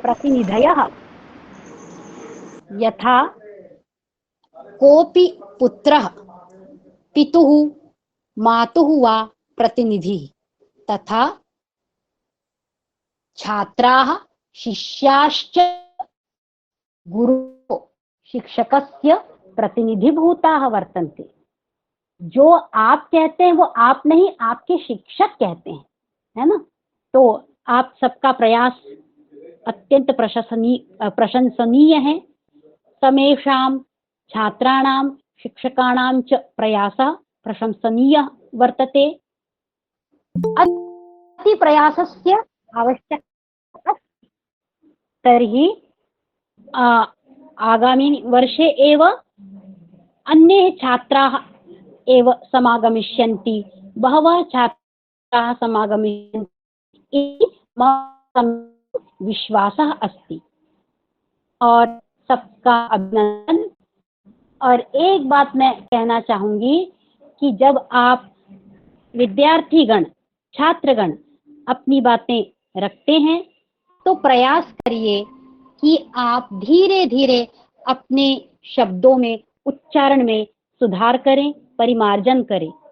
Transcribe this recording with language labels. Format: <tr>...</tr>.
<sa>प्रतिनिधयः, यथा कोऽपि पुत्रः पितुः मातुः वा प्रतिनिधिः, तथा छात्राः शिष्याश्च गुरु शिक्षकस्य प्रतिनिधिभूताः वर्तन्ते।</sa> <hi>जो आप कहते हैं वो आप नहीं, आपके शिक्षक कहते हैं, है ना। तो आप सबका प्रयास अत्यंत प्रशंसनीय है।</hi> <sa>समेषां छात्राणां शिक्षकाणां च प्रयासः प्रशंसनीयः वर्तते। अति प्रयासस्य आवश्यकता अस्ति। तर्हि आगामी वर्षे एव अन्ये छात्राः एव समागमिष्यन्ति, बहवः छात्राः समागमिष्यन्ति इति मम विश्वासः अस्ति।</sa> <hi>और सबका अभिनंदन। और एक बात मैं कहना चाहूंगी कि जब आप विद्यार्थीगण, छात्रगण अपनी बातें रखते हैं तो प्रयास करिए कि आप धीरे धीरे अपने शब्दों में, उच्चारण में सुधार करें, परिमार्जन करें।</hi>